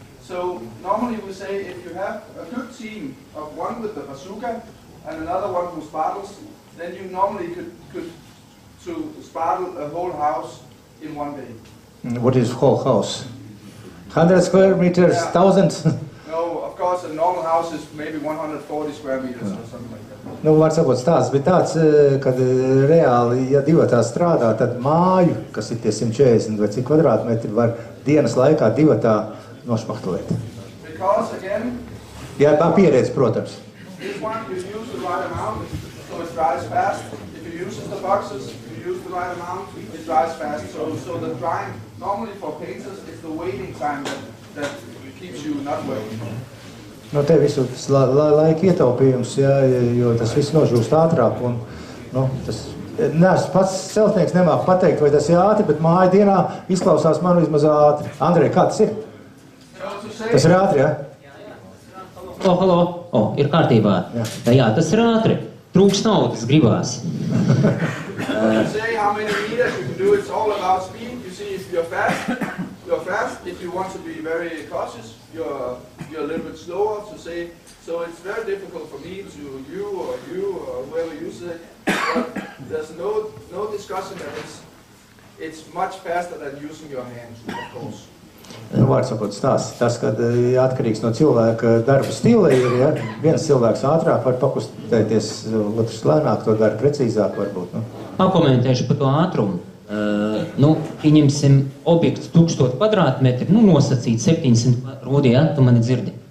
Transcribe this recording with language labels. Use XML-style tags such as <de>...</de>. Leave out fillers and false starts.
<en>So normally we say if you have a good team of one with the bazooka and another one who spartles, then you normally could to spartle a whole house in one day. What is whole house? 100 square meters, Yeah. 1000? No, of course a normal house is maybe 140 square meters or something like that.</en> <lv>Nu, var sakot, stāsts bija tāds, kad reāli, ja divatā strādā, tad māju, kas ir tie 140 vai cik kvadrātmetri, var dienas laikā divatā nošpachtelēt.</lv> <en>Because again,</en> <lv>Jā, tā pieredze, protams.</lv> <en>this one you use the right amount, so it dries fast. If you use the boxes, you use the right amount, it dries fast. So the drying, normally for painters, it's the waiting time that keeps you not working.</en> <lv>Nu, te visu tas laika ietaupījums, jā, jo tas viss nožūst ātrāk. Un, nu, tas, neesmu pats celtnieks, nemāku pateikt, vai tas ir ātri, bet māja dienā izklausās man vismaz ātri. Andrej, kā tas ir? Tas ir ātri, jā? Halo, ir kārtībā. Jā. Jā, tas ir ātri. Trūks naudas gribās.</lv> <en>You say how many meters you can do, it's all about speed. You see if you're fast. If you want to be very cautious, you're a little bit slower to say. So it's very difficult for me to you or whoever uses it. But there's no discussion that it's much faster than using your hands, of course.</en> <lv>Nu, vārds sakot, stāsts. Tas, kad atkarīgs no cilvēka darba stila ir, ja viens cilvēks ātrāk var pakustēties, otrs lēnāk, to dara precīzāk varbūt. Nu. Pakomentēšu par to ātrumu. Pieņemsim objekts 1000 kvadrātmetri, nosacīt 700 rodi, ja, tu mani dzirdi.</lv>